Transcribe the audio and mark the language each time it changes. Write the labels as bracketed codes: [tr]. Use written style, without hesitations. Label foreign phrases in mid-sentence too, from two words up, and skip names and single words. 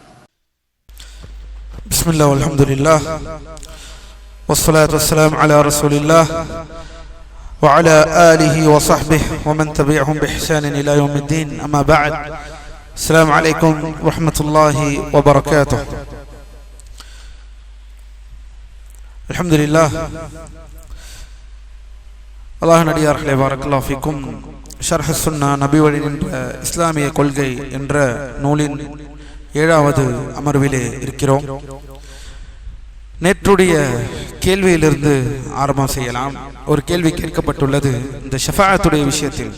[ar] بسم الله والحمد لله والصلاة والسلام على رسول الله وعلى آله وصحبه ومن تبعهم بإحسان إلى يوم الدين. أما بعد، السلام عليكم ورحمة الله وبركاته. الحمد لله. [ta] الله நடிகார்களே, [ar] بارك الله فيكم. [ta] ஷர்ஹ் சுன்னா நபி வழி என்ற இஸ்லாமிய கொள்கை என்ற நூலின் 7வது அமர்விலே இருக்கிறோம். நேற்றுடைய கேள்வியிலிருந்து ஆரம்பம் செய்யலாம். ஒரு கேள்வி கேட்கப்பட்டுள்ளது இந்த ஷஃபாஅத்துடைய விஷயத்தில்.